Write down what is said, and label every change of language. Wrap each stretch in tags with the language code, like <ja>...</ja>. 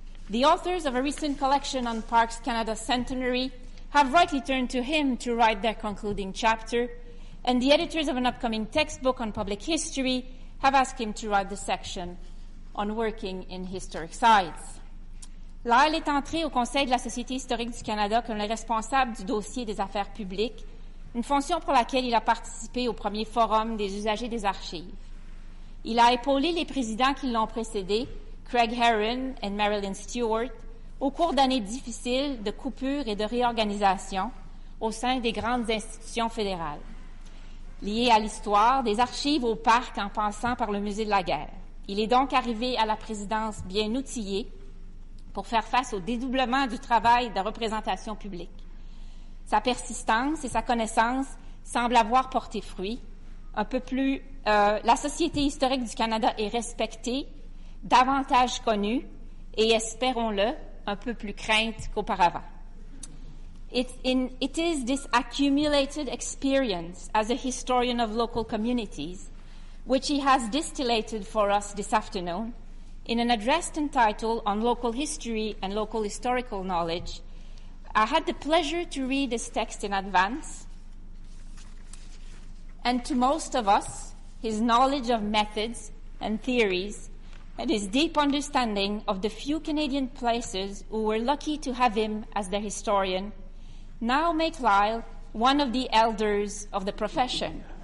<en>The authors of a recent collection on Parks Canada's centenary have rightly turned to him to write their concluding chapter, and the editors of an upcoming textbook on public history have asked him to write the section on working in historic sites.</en> <fr>Lyle est entré au Conseil de la Société historique du Canada comme le responsable du dossier des affaires publiques, une fonction pour laquelle il a participé au premier forum des usagers des archives. Il a épaulé les présidents qui l'ont précédé, Craig Herron et Marilyn Stewart, au cours d'années difficiles de coupure et de réorganisation au sein des grandes institutions fédérales, liées à l'histoire, des archives au parc en passant par le musée de la guerre. Il est donc arrivé à la présidence bien outillé pour faire face au dédoublement du travail de représentation publique. Sa persistance et sa connaissance semblent avoir porté fruit. La Société historique du Canada est respectée, davantage connue et, espérons-le, un peu plus crainte qu'auparavant.</fr> <en>It is this accumulated experience as a historian of local communities, which he has distillated for us this afternoon in an address entitled On Local History and Local Historical Knowledge. I had the pleasure to read this text in advance, and to most of us, his knowledge of methods and theories and his deep understanding of the few Canadian places who were lucky to have him as their historian now make Lyle one of the elders of the profession.</en>